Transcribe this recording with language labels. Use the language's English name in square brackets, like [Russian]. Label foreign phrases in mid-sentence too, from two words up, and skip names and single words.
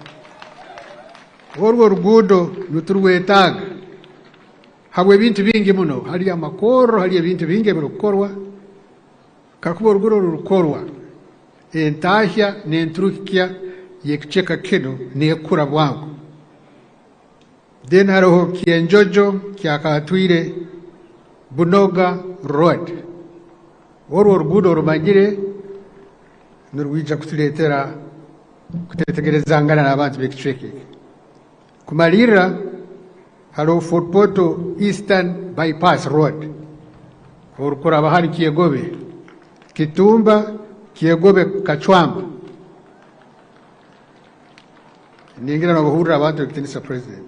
[Tooro] Orwo rugudo nuturwetaga habwe bintu bingi muno, hali amakoro, hali bintu bingi birukorwa kakuba orugudo rukorwa entahya n'enturukya yekucheka kino nekura bwangu. Then hariho Kienjojo kyakatwire Bunoga Road. Orwo orugudo rumanyire nurwija kutuletera kutetegerezangana n'abantu b'ekicweka. Kumalira hariho Fort Portal Eastern Bypass Road orukuraba hari Kiegobe Kitumba Kiegobe Kachwamba ningira n'abahurira abantu b'ekitini President.